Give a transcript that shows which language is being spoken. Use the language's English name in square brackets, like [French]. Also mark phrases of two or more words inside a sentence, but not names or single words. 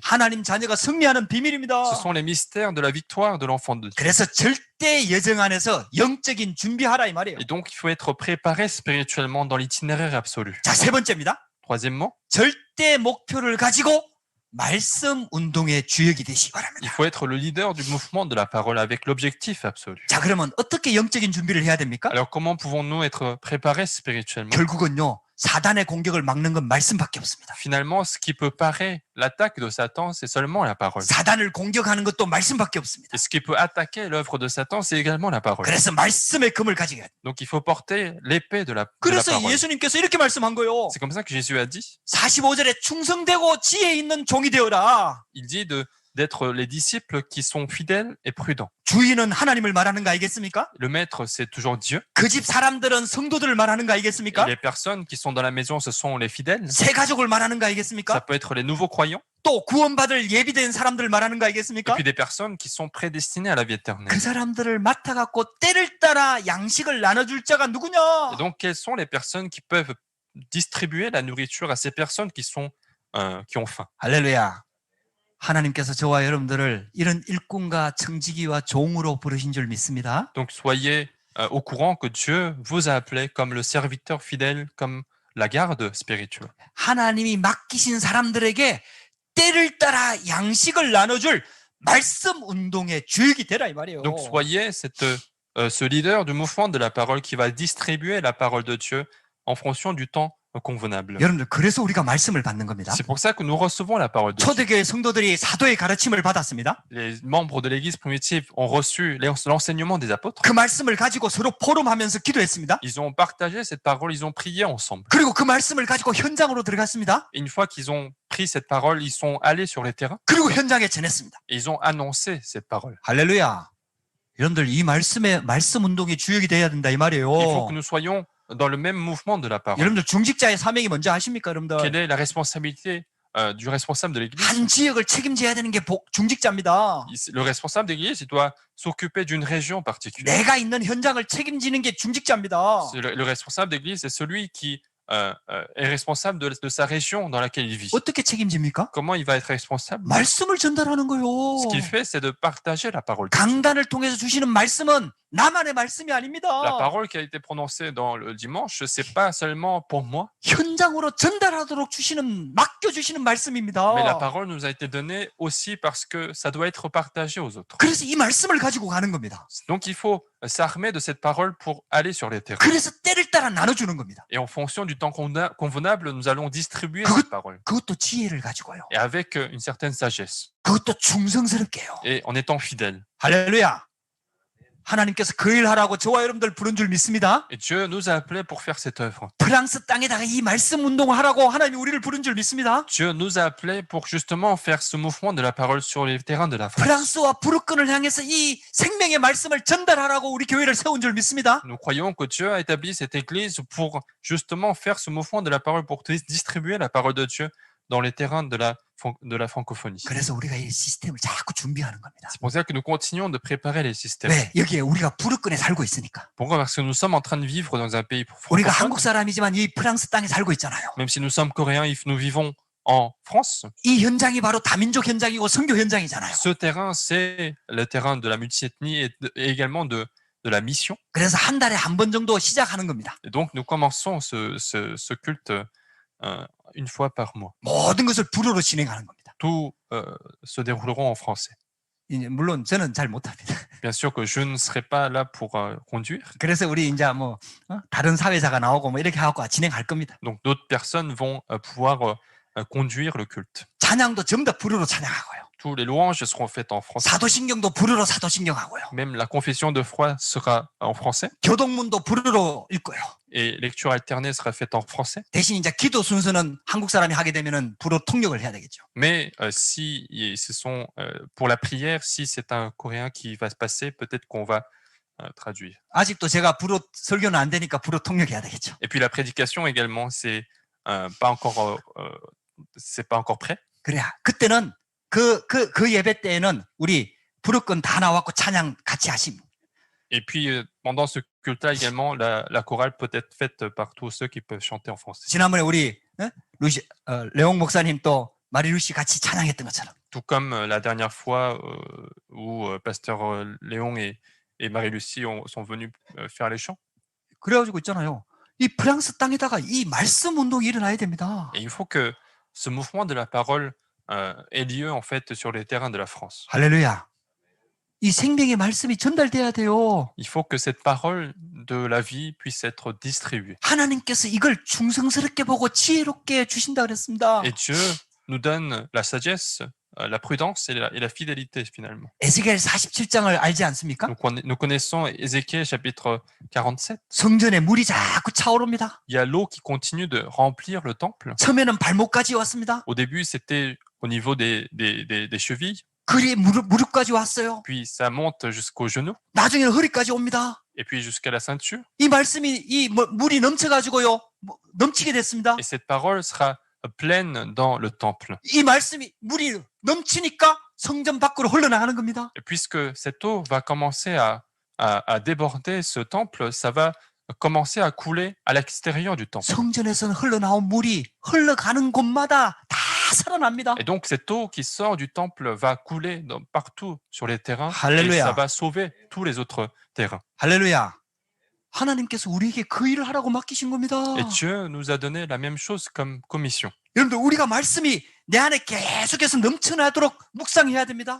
[Korean] 하나님 자녀가 승리하는 비밀입니다. [French] Ce sont les mystères de la victoire de l'enfant de Dieu. [Korean] 그래서 절대 예정 안에서 영적인 준비하라 이 말이에요. [French] Et donc, il faut être préparé spirituellement dans l'itinéraire absolu. [Korean] 자, 세 번째입니다. [French] Troisièmement, [Korean] 절대 목표를 가지고 말씀 운동의 주역이 되시기 [French] il [Korean] 바랍니다. [French] faut être le leader du mouvement de la parole avec l'objectif absolu. [Korean] 자, 그러면 어떻게 영적인 준비를 해야 됩니까? [French] Alors, comment pouvons-nous être préparés spirituellement? [Korean] 결국은요, 사단의 공격을 막는 건 말씀밖에 없습니다. [French] Finalement, ce qui peut parer l'attaque de Satan, c'est seulement la parole. [Korean] 사단을 공격하는 것도 말씀밖에 없습니다. [French] Et ce qui peut attaquer l'œuvre de Satan, c'est également la parole. [Korean] 그래서 말씀의 금을 가지게 해야 돼요. [French] Donc, il faut porter l'épée de la [Korean] 그래서 [French] parole. [Korean] 예수님께서 이렇게 말씀한 거예요. [French] C'est comme ça que Jésus a dit. [Korean] 45절에 충성되고 지혜 있는 종이 되어라. [French] Il dit d'être les disciples qui sont fidèles et prudents. [Korean] 주인은 하나님을 말하는 거 알겠습니까? [French] Le maître, c'est toujours Dieu. [Korean] 그 집 사람들은 성도들을 말하는 거 [French] Et [Korean] 알겠습니까? [French] les personnes qui sont dans la maison, ce sont les fidèles. [Korean] 새 가족을 말하는 거 [French] Ça [Korean] 알겠습니까? [French] peut être les nouveaux croyants. [Korean] 또 구원받을 예비된 사람들을 말하는 거 [French] Et [Korean] 알겠습니까? [French] puis des personnes qui sont prédestinées à la vie éternelle. [Korean] 그 사람들을 맡아갖고 때를 따라 양식을 나눠줄 자가 [French] Et [Korean] 누구냐? [French] donc, quelles sont les personnes qui peuvent distribuer la nourriture à ces personnes qui ont faim? [Korean] 할렐루야. 하나님께서 저와 여러분들을 이런 일꾼과 청지기와 종으로 부르신 줄 믿습니다. [French] Donc, soyez au courant que Dieu vous a appelé comme le serviteur fidèle, comme la garde spirituelle. [Korean] 하나님이 맡기신 사람들에게 때를 따라 양식을 나눠줄 말씀 운동의 주역이 되라 이 말이에요. [French] Donc, soyez ce leader du mouvement de la parole qui va distribuer la parole de Dieu en fonction du temps convenable. [Korean] 여러분들 그래서 우리가 말씀을 받는 겁니다. [French] C'est pour ça que nous recevons la parole de Dieu. [Korean] 초대교회 성도들이 사도의 가르침을 받았습니다. [French] Les membres de l'Église primitive ont reçu l'enseignement des apôtres. [Korean] 그 말씀을 가지고 서로 포럼하면서 기도했습니다. [French] Ils ont partagé cette parole, ils ont prié ensemble. [Korean] 그리고 그 말씀을 가지고 현장으로 들어갔습니다. [French] Et une fois qu'ils ont pris cette parole, ils sont allés sur les terrains [Korean] 그리고 현장에 전했습니다. [French] et ils ont annoncé cette parole. [Korean] 할렐루야. 여러분들 이 말씀 운동의 주역이 돼야 된다 이 말이에요. [French] Il faut que nous soyons dans le même mouvement de la parole. [Korean] 여러분들 중직자의 사명이 뭔지 아십니까, 여러분들? [French] Quelle est la responsabilité du responsable de l'Église? [Korean] 한 지역을 책임져야 되는 게 중직자입니다. [French] Le responsable de l'Église, il doit s'occuper d'une région particulière. [Korean] 내가 있는 현장을 책임지는 게 중직자입니다. [French] Le responsable d'église, c'est celui qui est responsable de sa région dans laquelle il vit. [Korean] 어떻게 책임집니까? [French] Comment il va être responsable? [Korean] 말씀을 전달하는 거요. [French] Ce qu'il fait, c'est de partager la parole. [Korean] 강단을 통해서 주시는 말씀은 나만의 말씀이 아닙니다. [French] La parole qui a été prononcée dans le dimanche, c'est pas seulement pour moi, [Korean] 현장으로 전달하도록 맡겨주시는 말씀입니다. [French] mais la parole nous a été donnée aussi parce que ça doit être partagé aux autres. [Korean] 그래서 이 말씀을 가지고 가는 겁니다. [French] Donc il faut s'armer de cette parole pour aller sur les terrains. [Korean] 그래서 때를 따라 나눠주는 겁니다. [French] Et en fonction du temps convenable, nous allons distribuer [Korean] 그것- [French] cette parole. [Korean] 그것도 지혜를 가지고요. [French] Et avec une certaine sagesse. [Korean] 그것도 충성스럽게요. [French] Et en étant fidèle. [Korean] 할렐루야. 하나님께서 그 일 하라고 저와 여러분들 부른 줄 믿습니다. [French] Et Dieu nous a appelés pour faire cette œuvre. [Korean] 프랑스 땅에다가 이 말씀 운동을 하라고 하나님이 우리를 부른 줄 믿습니다. [French] Dieu nous a appelés pour justement faire ce mouvement de la parole sur les terrains de la France. [Korean] 프랑스와 부르크를 향해서 이 생명의 말씀을 전달하라고 우리 교회를 세운 줄 믿습니다. [French] Nous croyons que Dieu a établi cette église pour justement faire ce mouvement de la parole, pour distribuer la parole de Dieu dans les terrains de la francophonie. [Korean] 그래서 우리가 이 시스템을 자꾸 준비하는 겁니다. [French] C'est pour ça que nous continuons de préparer les systèmes. [Korean] 왜? 여기에 우리가 부르크에 살고 있으니까. [French] Pourquoi? Parce que nous sommes en train de vivre dans un pays [Korean] 우리가 [French] francophone. [Korean] 한국 사람이지만 이 프랑스 땅에 살고 있잖아요. [French] Même si nous sommes coréens, nous vivons en France. [Korean] 이 현장이 바로 다민족 현장이고 선교 현장이잖아요. [French] Ce terrain, c'est le terrain de la multiethnie et également de la mission. [Korean] 그래서 한 달에 한 번 정도 시작하는 겁니다. [French] Et donc, nous commençons ce culte une fois par mois. [Korean] 모든 것을 불어로 진행하는 겁니다. [French] Tout se dérouleront en français. [Korean] 물론 저는 잘 못합니다. [French] Bien sûr que je ne serai pas là pour conduire. [Korean] 그래서 우리 이제 뭐 다른 사회자가 나오고 뭐 이렇게 하고 진행할 겁니다. [French] Donc, d'autres personnes vont pouvoir conduire le culte. [Korean] 자, 찬양도 전부 다 불어로 찬양하고요. [French] Tous les louanges seront faites en français. [Korean] 사도신경도 불어로 사도신경하고요. [French] Même la confession de foi sera en français. [Korean] 교동문도 불어로 읽고요. [French] Et lecture alternée sera faite en français. [Korean] 대신 이제 기도 순서는 한국 사람이 하게 되면은 불어 통역을 해야 되겠죠. [French] Mais si ce sont pour la prière, si c'est un Coréen qui va se passer, peut-être qu'on va traduire. [Korean] 아직도 제가 불어 설교는 안 되니까 불어 통역해야 되겠죠. [French] Et puis la prédication également, c'est pas encore prêt. [Korean] 그래야 그때는 그 예배 때에는 우리 불어권 다 나왔고 찬양 같이 하심. [French] Et puis pendant ce culte-là également, la chorale peut être faite par tous ceux qui peuvent chanter en français. [Korean] 지난번에 우리 레옹 목사님 또 마리루시 같이 찬양했던 것처럼. [French] Tout comme la dernière fois où pasteur Léon et Marie-Lucie sont venus faire les chants. [Korean] 그래가지고 있잖아요. 이 프랑스 땅에다가 이 말씀 운동이 일어나야 됩니다. [French] Et il faut que ce mouvement de la parole ait lieu en fait sur les terrains de la France. [Korean] 할렐루야. 이 생명의 말씀이 전달돼야 돼요. [French] Il faut que cette parole de la vie puisse être distribuée. [Korean] 하나님께서 이걸 충성스럽게 보고 지혜롭게 주신다 그랬습니다. [French] Et Dieu nous donne la sagesse, la prudence et la fidélité finalement. [Korean] 에스겔 47장을 알지 않습니까? [French] Nous connaissons Ézéchiel chapitre 47. [Korean] 성전에 물이 자꾸 차오릅니다. [French] Il y a l'eau qui continue de remplir le temple. [Korean] 처음에는 발목까지 왔습니다. [French] Au début, c'était au niveau des chevilles, [Korean] 그리 무릎까지 왔어요. [French] puis ça monte jusqu'aux genoux, [Korean] 나중에는 허리까지 옵니다. [French] et puis jusqu'à la ceinture. [Korean] 이 말씀이 이 물이 넘쳐가지고요 넘치게 됐습니다. [French] Et cette parole sera pleine dans le temple. [Korean] 이 말씀이 물이 넘치니까 성전 밖으로 흘러나가는 겁니다. [French] Et puisque cette eau va commencer à déborder ce temple, ça va commencer à couler à l'extérieur du temple. [Korean] 성전에서는 흘러나온 물이 흘러가는 곳마다 다 살아납니다. [French] Et donc cette eau qui sort du temple va couler partout sur les terrains et Alléluia. ça va sauver tous les autres terrains. [Korean] 할렐루야. 하나님께서 우리에게 그 일을 하라고 맡기신 겁니다. [French] Et Dieu nous a donné la même chose comme commission. [Korean] 여러분들 우리가 말씀이 내 안에 계속해서 넘쳐나도록 묵상해야 됩니다.